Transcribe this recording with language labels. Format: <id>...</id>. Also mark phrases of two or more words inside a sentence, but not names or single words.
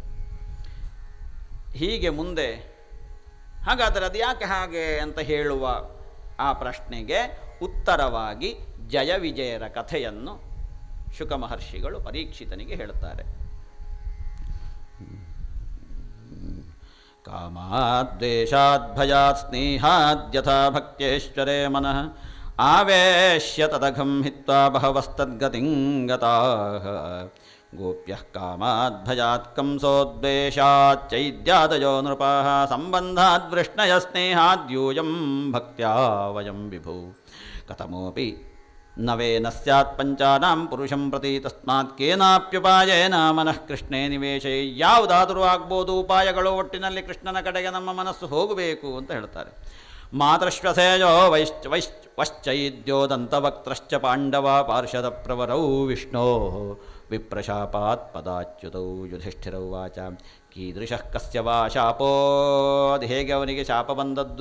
<kn>ಹೀಗೆ ಮುಂದೆ ಹಾಗಾದರೆ ಅದು ಯಾಕೆ ಹಾಗೆ ಅಂತ ಹೇಳುವ ಆ ಪ್ರಶ್ನೆಗೆ ಉತ್ತರವಾಗಿ ಜಯ ವಿಜಯರ ಕಥೆಯನ್ನು ಶುಕ ಮಹರ್ಷಿಗಳು ಪರೀಕ್ಷಿತನಿಗೆ ಹೇಳುತ್ತಾರೆ.</kn> <sa>ಕಾಮಾದ್ವೇಷಾದ್ ಭಯಾತ್ ಸ್ನೇಹಾದ್ಯಥಾ ಭಕ್ತೇಶ್ವರೇ ಮನಃ ಆವೇಶ್ಯ ತದಘಂ ಹಿತ್ವಾ ಬಹವಸ್ತದ್ಗತಿಂ ಗತಾಃ ಗೋಪ್ಯಃ ಕಾಮಾದ್ ಭಯಾತ್ ಕಂಸೋದ್ವೇಷಾತ್ ಚೈದ್ಯಾದಯೋ ನೃಪಾಃ ಸಂಬಂಧಾದ್ ವೃಷ್ಣಯ ಸ್ನೇಹಾದ್ಯೂಯಂ ಭಕ್ತ್ಯಾ ವಯಂ ವಿಭು ಕಥಮೋಪಿ ನವೇನ ಸ್ಯಾತ್ ಪಂಚಾನಾಂ ಪುರುಷಂ ಪ್ರತಿ ತಸ್ಮಾತ್ ಕೇನಾಪ್ಯುಪಾಯೇನ ಮನಃ ಕೃಷ್ಣೇ ನಿವೇಶೇ.</sa> <kn>ಯಾವುದಾದರೂ ಆಗ್ಬೋದು ಉಪಾಯಗಳು, ಒಟ್ಟಿನಲ್ಲಿ ಕೃಷ್ಣನ ಕಡೆಗೆ ನಮ್ಮ ಮನಸ್ಸು ಹೋಗಬೇಕು ಅಂತ ಹೇಳ್ತಾರೆ.</kn> <sa>ಮಾತೃಶ್ವಸೇಯೋ ವಶ್ಚೈದ್ಯೋದಂತವಕ್ತ್ರಶ್ಚ ಪಾಂಡವ ಪಾರ್ಷದ ಪ್ರವರೌ ವಿಷ್ಣೋ ವಿಪ್ರಶಾಪಾತ್ ಪದಾಚ್ಯುತೌ ಯುಧಿಷ್ಠಿರೌ ವಾಚ ಕೀದೃಶಃ ಕಸ್ಯ ವಾ ಶಾಪೋ,</sa> <kn>ಅದು ಹೇಗೆ ಅವನಿಗೆ ಶಾಪ ಬಂದದ್ದು?</kn>